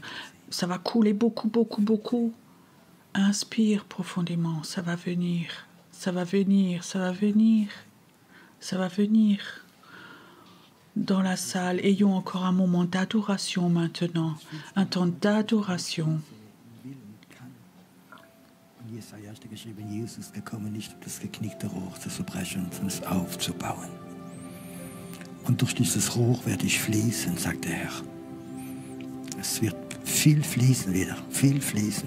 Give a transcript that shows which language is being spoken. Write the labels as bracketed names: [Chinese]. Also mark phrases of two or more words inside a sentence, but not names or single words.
[French] Ça va couler beaucoup, beaucoup, beaucoup. Inspire profondément, ça va venir. Ça va venir, ça va venir, ça va venir. Dans la salle, ayons encore un moment d'adoration maintenant, un temps d'adoration. [German] Jesaja hat geschrieben, Jesus ist gekommen, nicht um das geknickte Rohr zu zerbrechen, sondern es aufzubauen. Und durch dieses Rohr werde ich fließen, sagt der Herr. Es wird viel fließen wieder, viel fließen.